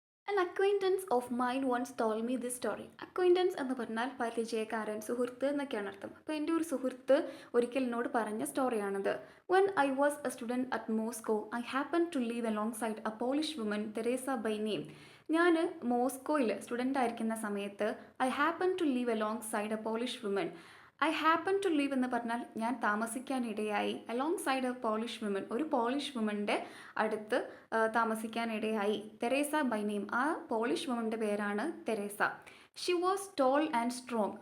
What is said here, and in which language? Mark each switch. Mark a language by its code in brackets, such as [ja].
[en] An acquaintance of mine once told me this story. [ml] Acquaintance എന്ന് പറഞ്ഞാൽ പരിചയക്കാരൻ, സുഹൃത്ത് എന്നൊക്കെയാണ് അർത്ഥം. അപ്പോൾ എൻ്റെ ഒരു സുഹൃത്ത് ഒരിക്കൽ എന്നോട് പറഞ്ഞ സ്റ്റോറിയാണിത്. [en] When I was a student at Moscow, I happened to live alongside a Polish woman, Teresa by name. [ml] ഞാൻ മോസ്കോയിൽ സ്റ്റുഡൻ്റ് ആയിരിക്കുന്ന സമയത്ത് [en] I happen to live alongside a Polish woman. I happen to live [ml] എന്ന് പറഞ്ഞാൽ ഞാൻ താമസിക്കാനിടയായി. [en] alongside a Polish woman, [ml] ഒരു polish വുമൻ്റെ അടുത്ത് താമസിക്കാനിടയായി. Teresa by name, ആ പോളിഷ് വുമൻ്റെ പേരാണ് Teresa. [en] She was tall and strong.